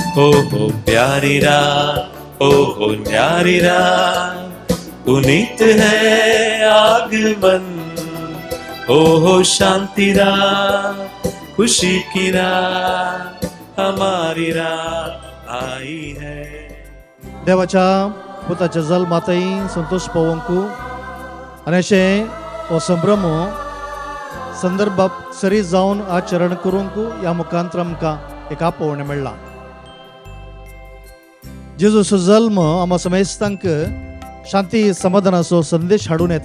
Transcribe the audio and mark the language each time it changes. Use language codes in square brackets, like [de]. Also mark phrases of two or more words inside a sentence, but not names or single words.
[hi] हो प्यारी रात, हो न्यारी रात, पुनीत है आगमन। हो शांति रात, खुशी की रात, हमारी रात आई है। [kok] देवाच्या पुताच्या जल्मातय संतोष पवंकू आनी अशें हो संभ्रम संदर्भात सरी जावन आचरण करूंक ह्या मुखांतर आमकां एक आपोवणें मेळ्ळां। जेजूचो जल्म आम्हा समेस्तांक शांती समाधानाचो संदेश हाडून येता।